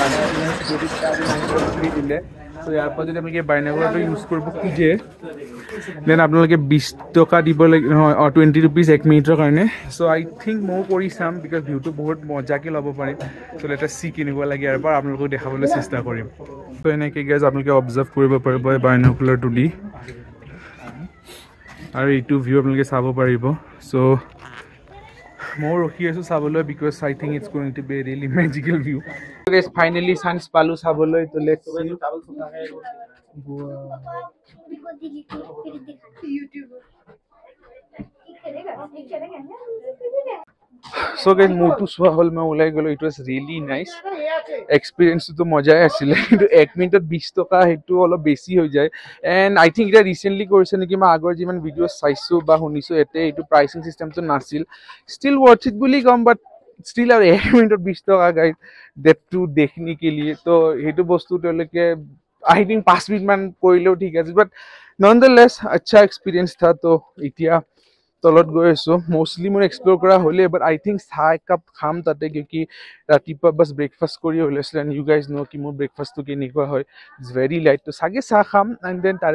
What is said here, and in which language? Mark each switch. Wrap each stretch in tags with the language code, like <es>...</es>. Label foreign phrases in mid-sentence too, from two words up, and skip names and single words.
<as>দিলে সো ইয়াৰ পৰা যদি আপোনালোকে বাইনাকুলাৰটো ইউজ কৰিব খোজে দেন আপোনালোকে 20 টকা দিব লাগিব নহয় 20 रुपीस 1 মিনিটৰ কাৰণে</as> <en>so I think</en> <as>মই কৰি চাম বিকজ ভিউটো বহুত মজাকে ল'ব পাৰিম</as> <en>so let us see</en> <as>কিনিব লাগে আৰু আপোনালোকক দেখাবলৈ চেষ্টা কৰিম সো এনেকে গাইজ আপোনালোকে অবজাৰ্ভ কৰিব পাৰিব এই বাইনাকুলাৰটো দি আৰু এইটো ভিউ আপোনালোকে চাব পাৰিব সো মই ৰখি আছো চাবলৈ</as> <en>because I think it's going to be a really magical view guys finally</en> <as>চান্স পালো চাবলৈ তো</as> <en>let's see</en> <as>সো গাইজ মোৰটো চোৱা হ'ল মই ওলাই গ'লো</as> <en>it was really nice</en> <as>এক্সপিৰিয়েঞ্চটো মজাই আছিলে কিন্তু 1 মিনিটত 20 টকা সেইটো অলপ বেছি হৈ যায়</as> <en>and I think</en> <as>এটা ৰিচেণ্টলি কৰিছে নেকি মই আগৰ যিমান ভিডিঅ' চাইছোঁ বা শুনিছোঁ এতে এইটো প্ৰাইচিং চিষ্টেমটো নাছিল</as> <en>still worth it</en> <as>বুলি ক'ম</as> <en>but still</en> <as>আৰু 1 মিনিটত 20 টকা গাইজ ডেট টু</as> <hi>देखनी के लिए</hi> <as>তো সেইটো বস্তু তেওঁলোকে</as> <en>I think</en> <as>5 মিনিট মান কৰিলেও ঠিক আছে</as> <en>but nonetheless</en> <hi>अच्छा एक्सपीरियंस था</hi> <as>তো এতিয়া তলত গৈ আছো মোস্টলি মোৰ এক্সপ্লোৰ কৰা হ'লে</as> <en>but I think</en> <as>চাহ একাপ খাম তাতে কিউকি ৰাতিপুৱা বাছ ব্ৰেকফাষ্ট কৰি ওলাইছিলোঁ</as> <en>and you guys know'</en> <as>কি মোৰ ব্ৰেকফাষ্টটো কেনেকুৱা হয়</as> <en>it's very light</en> <as>তো চাগে চাহ খাম</as> <en>and then</en> <as>তাৰে</as>